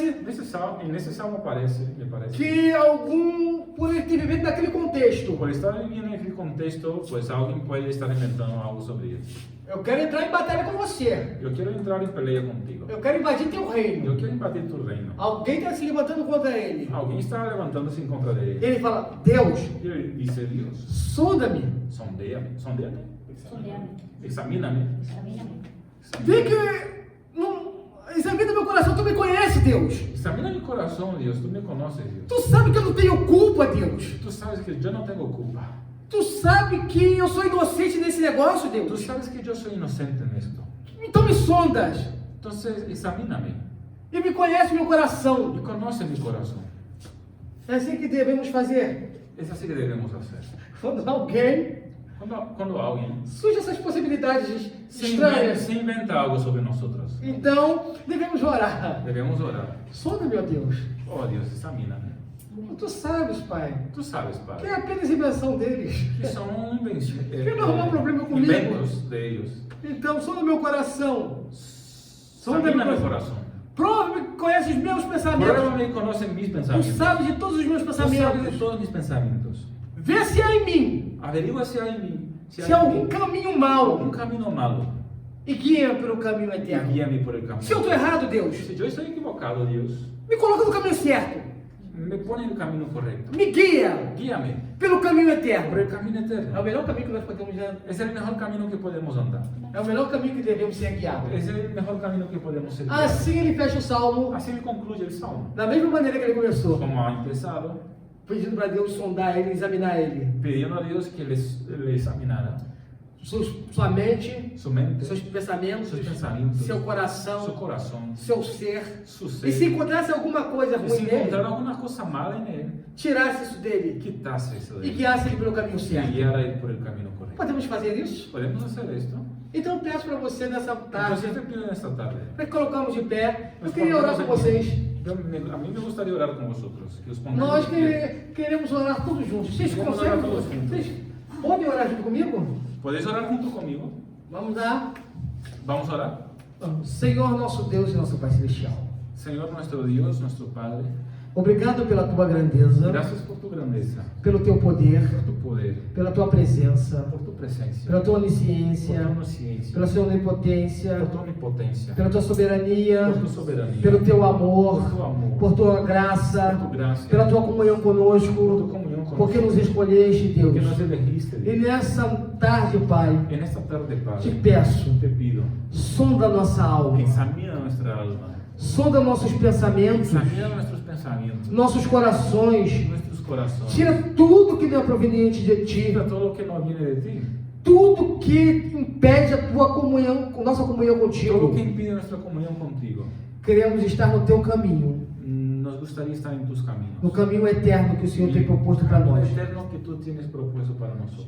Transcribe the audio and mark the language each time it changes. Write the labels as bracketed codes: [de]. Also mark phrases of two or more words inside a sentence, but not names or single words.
[es] En ese salmo me parece [pt] que algum, por ele ter vivido naquele contexto, [es] por estar viviendo en aquel contexto, pues alguien puede estar inventando algo sobre él. [pt] eu quero entrar em batalha com você, [es] Yo quiero entrar en pelea contigo. [pt] eu quero invadir teu reino. [es] Yo quiero invadir tu reino. [pt] Alguém está se levantando contra ele. [es] Alguien está levantándose en contra de él. [pt] Ele fala, Deus, [es] Y él dice, Dios, [pt] sonda-me. [es] sondéame, Sondeame, examíname. examíname. [pt] Vê que não, examina meu coração, tu me conhece, Deus. [es] Examina mi corazón, Dios, tú me conoces, Dios. [pt] Tu sabe que eu não tenho culpa, Deus. [es] Tú sabes que yo no tengo culpa. [pt] Tu sabe que eu sou inocente nesse negócio, [es] Tú [pt] Deus. [es] sabes que yo soy inocente en esto. [pt] Então me sondas [es] Entonces, examíname [pt] e me conhece meu coração. [es] y conoce mi corazón. [pt] É assim que devemos fazer. [es] Es así que debemos hacer. [pt] Quando alguém [es] Cuando alguien [pt] surge essas possibilidades [es] se [pt] estranhas, [es] inventa algo sobre nosotros, [pt] então devemos orar. [es] debemos orar. [pt] Sonda, meu Deus. [es] Oh Dios, examíname. [pt] Tu sabes, Pai, [es] Tú sabes, [pt] que [es] Padre, [pt] é apenas invenção deles. [es] que son [pt] Que não arrumar problema comigo. [es] inventos de ellos. [pt] Então, sonda meu coração. Sonda [es] Examina [pt] meu [es] mi [pt] coração. [es] corazón. [pt] Prova-me que conhece os meus pensamentos. [es] Pruébame y conoce mis [pt] Tu [es] pensamientos. [pt] sabes de todos os meus [es] Tú sabes de [pt] pensamentos. [es] todos mis pensamientos. [pt] Vê se há em mim, [es] Averigua si hay en mí, [pt] se há algum caminho [es] un [pt] mau [es] camino malo [pt] e guia-me pelo caminho [es] y [pt] eterno. [es] guíame por el camino. [pt] Se eu estou errado, Deus, [es] Si yo estoy equivocado, Dios, [pt] me coloca no caminho certo. [es] me pone en el camino correcto. [pt] Me guia [es] Guíame [pt] pelo caminho [es] por [pt] eterno. [es] el camino [pt] É o [es] eterno. [pt] melhor caminho que nós podemos andar. [es] Es el mejor camino que podemos andar. [pt] É o melhor caminho que devemos ser guiados. [es] Es el mejor camino que podemos seguir. [pt] Assim ele fecha o salmo, [es] Así me concluye el salmo. [pt] da mesma maneira que ele começou, [es] Como ha empezado, [pt] pedindo para Deus sondar ele, examinar ele. [es] pidiendo a Dios que le examinara [pt] Sua mente, [es] su mente, [pt] seus pensamentos, [es] sus pensamientos, [pt] seu [es] su [pt] coração, [es] corazón, [pt] seu ser. [es] su [pt] E [es] ser. [pt] se encontrasse alguma coisa [es] Y [pt] ruim [es] si encontrar [pt] nele, [es] alguna cosa mala en él, [pt] tirasse isso dele [es] quitase eso de [pt] e [es] él [pt] guiasse ele pelo caminho [es] y [pt] certo. [es] guiara a él por el camino correcto. [pt] Podemos fazer isso? [es] ¿Podemos hacer esto? [pt] Então eu peço para você nessa tarde, [es] Entonces te pido en esta tarde. [pt] para que colocamos de pé. Eu [es] Nos [pt] queria orar com [es] pongamos aquí. [pt] vocês. [es] A mí me gustaría orar con vosotros. Que os pongamos [pt] Nós [es] de pie. [pt] queremos orar todos juntos. Vocês [es] Queremos [pt] conseguem? [es] orar todos juntos. [pt] Vocês podem orar junto comigo? [es] ¿Podéis orar junto conmigo? [pt] Vamos lá. [es] Vamos a orar. Vamos. [pt] Senhor, nosso Deus e nosso Pai Celestial. [es] Señor nuestro Dios, nuestro Padre, [pt] Obrigado pela tua grandeza, [es] gracias por tu grandeza, [pt] pelo teu poder, [es] por tu poder, [pt] pela tua presença, [es] por tu presencia, [pt] pela tua [es] por [pt] onisciência, [es] tu omnisciencia, [pt] pela sua onipotência, [es] por tu omnipotencia, [pt] pela tua soberania, [es] por tu soberanía, [pt] pelo teu amor, [es] por tu amor, [pt] por tua graça, [es] por tu gracia, [pt] pela tua comunhão [es] por tu [pt] conosco, [es] comunión con [pt] porque nos [es] nosotros, [pt] escolheste, Deus. [es] porque nos elegiste. [pt] E [es] Dios. [pt] nessa tarde, Pai, [es] En esta tarde, [pt] te [es] Padre, [pt] peço, [es] te pido, [pt] sonda nossa alma, [es] examina nuestra alma, [pt] sonda nossos pensamentos, [es] examina nuestros pensamientos, [pt] nossos corações, [es] nuestros corazones, [pt] tira tudo que não é proveniente de Ti, [es] quita todo lo que no viene de ti, [pt] tudo que impede a tua comunhão, nossa comunhão [es] todo lo [pt] contigo. [es] que impide nuestra comunión contigo. [pt] Queremos estar no teu caminho, [es] Nos gustaría estar en tus caminos. [pt] no caminho eterno que o Senhor tem proposto para [es] Lo [pt] nós. [es] eterno que tú tienes propuesto para nosotros.